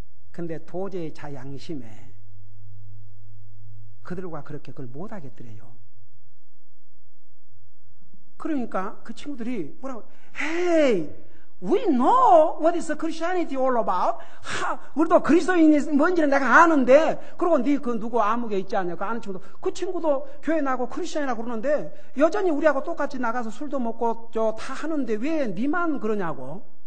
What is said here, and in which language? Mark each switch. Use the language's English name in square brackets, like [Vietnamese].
[Korean] 근데 도저히 자 양심에 그들과 그렇게 그걸 못 하겠더래요. 그러니까 그 친구들이 뭐라고, [English] Hey, we know what is Christianity all about. [Korean] 우리도 그리스도인이 뭔지는 내가 아는데, 그리고 네 그 누구 아무개 있지 않냐, 그 아는 친구도, 그 친구도 교회 나고 크리스천이라고 그러는데 여전히 우리하고 똑같이 나가서 술도 먹고 다 하는데 왜 니만 그러냐고.